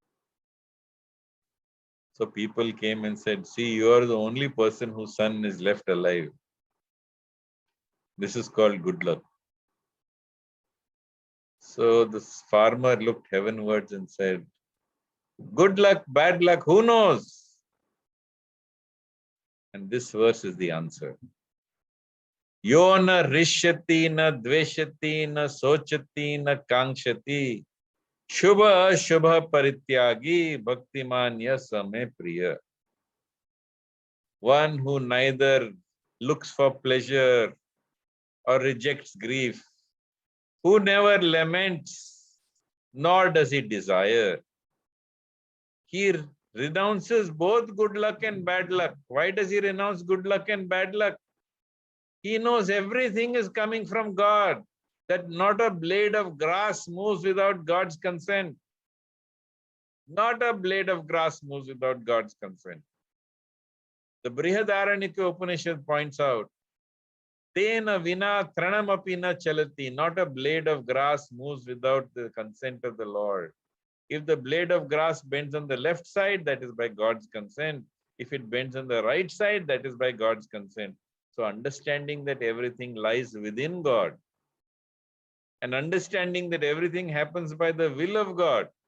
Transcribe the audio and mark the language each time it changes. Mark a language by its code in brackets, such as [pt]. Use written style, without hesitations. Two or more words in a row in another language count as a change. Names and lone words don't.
[en] So people came and said, see, you are the only person whose son is left alive. This is called good luck. So this farmer looked heavenwards and said, good luck, bad luck, who knows? And this verse is the answer. [sa] यो न हृष्यति न द्वेष्टि न शोचति न काङ्क्षति शुभ शुभ परित्यागी भक्तिमान् यः स मे प्रियः. [en] One who neither looks for pleasure or rejects grief, who never laments nor does he desire. He renounces both good luck and bad luck. Why does he renounce good luck and bad luck? He knows everything is coming from God, that not a blade of grass moves without God's consent. Not a blade of grass moves without God's consent. The Brihadaranyaka Upanishad points out, [sa] तेन विना तृणमपि न चलति, [en] not a blade of grass moves without the consent of the Lord. If the blade of grass bends on the left side, that is by God's consent. If it bends on the right side, that is by God's consent. So understanding that everything lies within God and understanding that everything happens by the will of God.